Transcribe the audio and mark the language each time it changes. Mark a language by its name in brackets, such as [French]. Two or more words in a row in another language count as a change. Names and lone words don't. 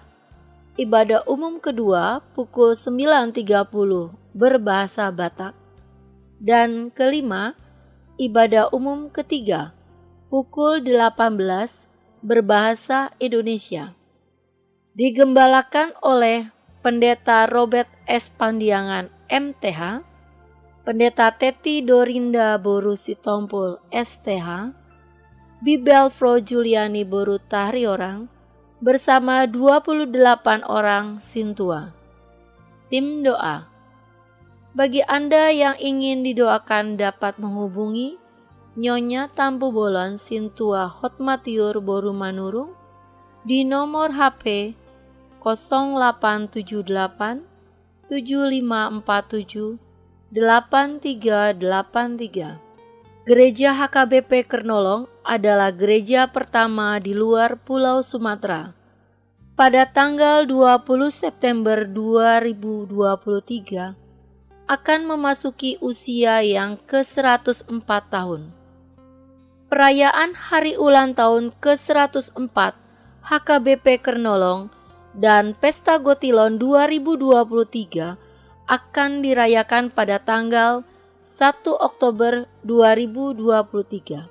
[Indonesian] Ibadah umum kedua pukul 9.30 berbahasa Batak. Dan kelima, ibadah umum ketiga pukul 18 berbahasa Indonesia. Digembalakan oleh Pendeta Robert S. Pandiangan MTH, Pendeta Teti Dorinda Boru Sitompul STH, Bibel Fro Juliani Boru Tahriorang, bersama 28 orang sintua. Tim doa. Bagi Anda yang ingin didoakan dapat menghubungi Nyonya Tampu Bolon Sintua Hotmatiur Boru Manurung di nomor HP 0878 7547 8383. Gereja HKBP Kernolong adalah gereja pertama di luar Pulau Sumatera. Pada tanggal 20 September 2023 akan memasuki usia yang ke-104 tahun. Perayaan hari ulang tahun ke-104 HKBP Kernolong dan Pesta Gotilon 2023 akan dirayakan pada tanggal 1 Oktober 2023.